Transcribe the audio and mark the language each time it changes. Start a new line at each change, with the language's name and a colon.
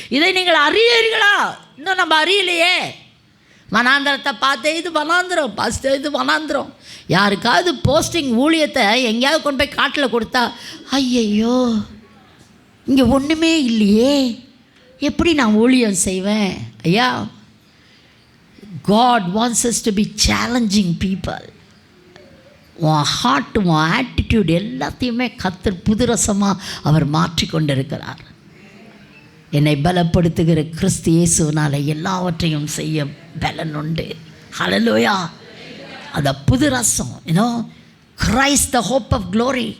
Tamil: இதை நீங்கள் அறியீர்களா? இன்னும் நம்ம அறியலையே. வனாந்திரத்தை பார்த்து இது வனாந்திரம், பார்த்து இது வனாந்திரம். யாருக்காவது போஸ்டிங் ஊழியத்தை எங்கேயாவது கொண்டு போய் காட்டில் கொடுத்தா, ஐயையோ இங்கே ஒன்றுமே இல்லையே, எப்படி நான் ஊழியம் செய்வேன்?
English: ஐயா, God wants us to be challenging people.
Tamil: உன் ஹார்ட், உன் ஆட்டிடியூட் எல்லாத்தையுமே கர்த்தர் புதுரசமாக அவர் மாற்றி கொண்டிருக்கிறார். என்னை பலப்படுத்துகிற கிறிஸ்து இயேசுவினால் எல்லாவற்றையும் செய்ய பலன் உண்டு. ஹல்லேலூயா. அந்த புது ரசம்,
English: You know, Christ the hope of glory.